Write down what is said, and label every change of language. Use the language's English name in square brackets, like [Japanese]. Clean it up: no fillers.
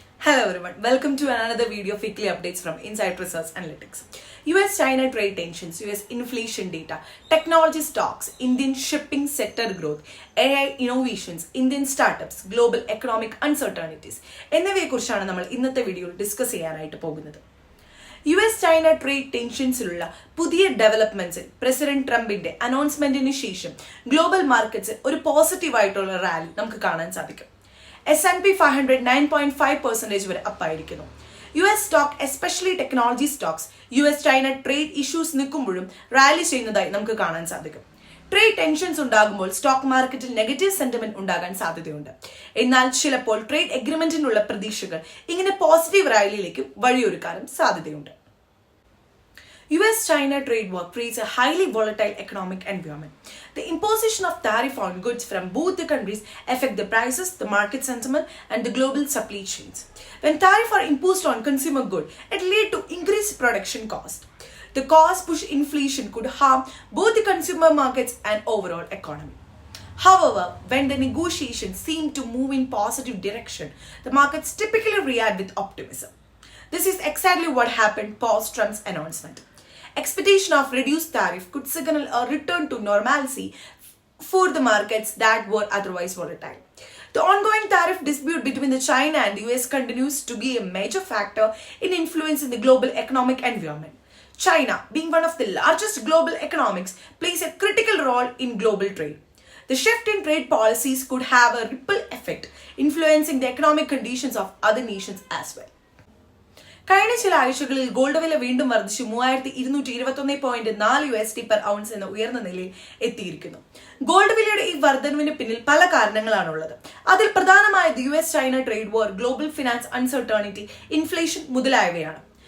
[English] Hello everyone, welcome to another video of weekly updates from Insight Research Analytics. US-China trade tensions, US inflation data, technology stocks, Indian shipping sector growth, AI innovations, Indian startups, global economic uncertainties [Malayalam] എന്നിവയെക്കുറിച്ചാണ് നമ്മൾ ഇന്നത്തെ വീഡിയോയിൽ discuss ചെയ്യാനായിട്ട് പോകുന്നത്. US-China trade ടെൻഷൻസിലുള്ള പുതിയ ഡെവലപ്മെന്റ്സിൽ president ട്രംപിന്റെ അനൗൺസ്മെന്റിന് ശേഷം global മാർക്കറ്റ്സിൽ ഒരു പോസിറ്റീവായിട്ടുള്ള റാലി നമുക്ക് കാണാൻ സാധിക്കും. S&P 500 9.5% വരെ അപ്പായിരിക്കുന്നു. US stock especially technology Stokes US-China trade issues നിൽക്കുമ്പോഴും റാലി ചെയ്യുന്നതായി നമുക്ക് കാണാൻ സാധിക്കും. ട്രേഡ് ടെൻഷൻസ് ഉണ്ടാകുമ്പോൾ സ്റ്റോക്ക് മാർക്കറ്റിൽ നെഗറ്റീവ് സെന്റിമെന്റ് ഉണ്ടാകാൻ സാധ്യതയുണ്ട്. എന്നാൽ ചിലപ്പോൾ ട്രേഡ് എഗ്രിമെന്റിനുള്ള പ്രതീക്ഷകൾ ഇങ്ങനെ പോസിറ്റീവ് റാലിയിലേക്ക് വഴിയൊരുക്കാനും സാധ്യതയുണ്ട്. [English] US-China trade war creates a highly volatile economic environment. The imposition of tariff on goods from both the countries affect the prices, the market sentiment, and the global supply chains. When tariffs are imposed on consumer goods, it leads to increased production cost. The cost push inflation could harm both the consumer markets and overall economy. However, when the negotiations seem to move in positive direction, the markets typically react with optimism. This is exactly what happened post Trump's announcement. Expectation of reduced tariff could signal a return to normalcy for the markets that were otherwise volatile. The ongoing tariff dispute between China and the US continues to be a major factor in influencing the global economic environment. China, being one of the largest global economies, plays a critical role in global trade. The shift in trade policies could have a ripple effect, influencing the economic conditions of other nations as well. [Malayalam] കഴിഞ്ഞ ചില ആഴ്ചകളിൽ gold വില വീണ്ടും വർദ്ധിച്ചു 3221.4 USD per ounce എന്ന ഉയർന്ന നിലയിൽ എത്തിയിരിക്കുന്നു. ഗോൾഡ് വിലയുടെ ഈ വർധനവിന് പിന്നിൽ പല കാരണങ്ങളാണുള്ളത്. അതിൽ പ്രധാനമായത് US-China ട്രേഡ് വാർ, ഗ്ലോബൽ ഫിനാൻസ് അൺസർട്ടേണിറ്റി, ഇൻഫ്ലേഷൻ മുതലായവയാണ്.